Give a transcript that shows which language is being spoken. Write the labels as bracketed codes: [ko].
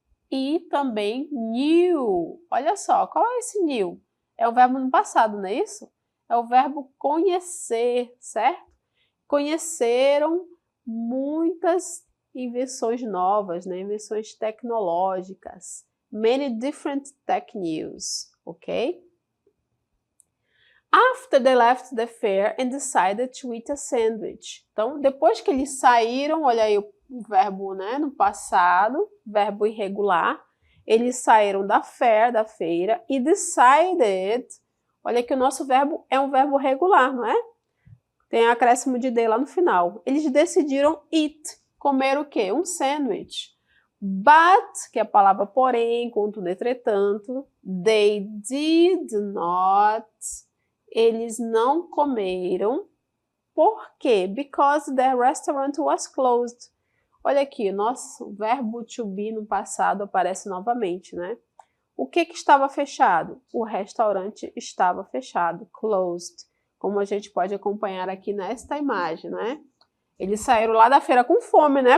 [pt] E também knew. Olha só, qual é esse knew? É o verbo no passado, não é isso? É o verbo conhecer, certo? Conheceram muitas invenções novas, né? Invenções tecnológicas. [en] Many different tech news, ok? After they left the fair and decided to eat a sandwich. [pt] Então, depois que eles saíram, olha aí o verbo, né, no passado, verbo irregular, eles saíram da feira, e decided, olha que o nosso verbo é um verbo regular, não é? Tem acréscimo de D lá no final. Eles decidiram eat, comer o quê? Um sandwich. But, que é a palavra porém, contudo, entretanto, [en] they did not, [pt] eles não comeram. Por quê? [en] Because the restaurant was closed. [pt] Olha aqui, nosso verbo to be no passado aparece novamente, né? O que estava fechado? O restaurante estava fechado, closed. Como a gente pode acompanhar aqui nesta imagem, né? Eles saíram lá da feira com fome, né?